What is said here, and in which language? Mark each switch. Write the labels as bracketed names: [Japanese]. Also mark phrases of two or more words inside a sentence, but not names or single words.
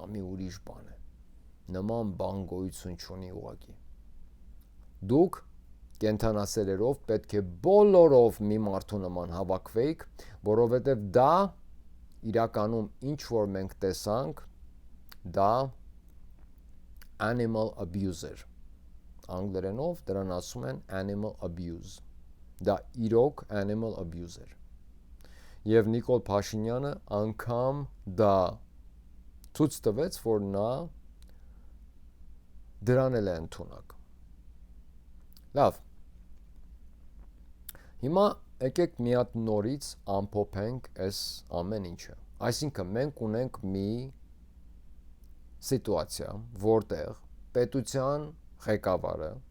[Armenian] մի ուրիշ բան է, նման բան գոյություն չունի ուղղակի։ Դուք կենդանասերերով պետք է բոլորով մի մարդու նման հավաքվեիք, որովհետև դա իրականում ինչ որ մենք տեսանք, դա [English] animal abuse [Armenian] էր։ Անգլերենով դրան ասում են [English] animal abuse։ [Armenian] Դա իրոք [English] animal abuse [Armenian] էր։ Եվ Նիկոլ Փաշինյանը անգամ դա ցույց տվեց, որ նա դրան էլ է ընդունակ։ Լավ։ Հիմա եկեք մի հատ նորից ամփոփենք այս ամեն ինչը։ Այսինքն մենք ունենք մի սիտուացիա, որտեղ պետության ղեկավարը